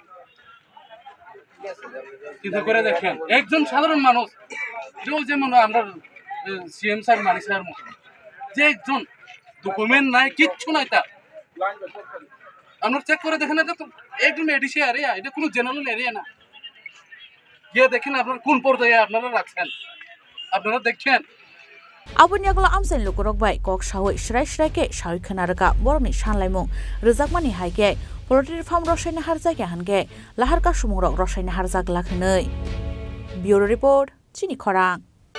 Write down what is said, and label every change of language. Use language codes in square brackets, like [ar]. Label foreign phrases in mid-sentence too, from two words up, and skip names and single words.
[bn] কিন্তু করে দেখেন একজন সাধারণ মানুষ যেমন আমরা [en] CM sir [bn] মানি স্যার মতো যে একজন ডকুমেন্ট নাই কিচ্ছু নাই তার আপনারা চেক করে দেখেন এটা তো একদম [en] ADC area [bn] এটা কোনো [en] general area [bn] না গিয়ে দেখেন আপনারা কোন পর্যায়ে আপনারা রাখছেন আপনারা দেখছেন [trp] Abonyagla Amchaio Lukurok bai kok sawai shrai ke shawi khanarga borni sanlaimung rjakmani haike [en] Politry Farm [trp] Twlangjaknani harjake hanke Lahar Kasulaikha Twlangjaknani harjak lakhnoi [en] Bureau Report [trp] Chini Khorang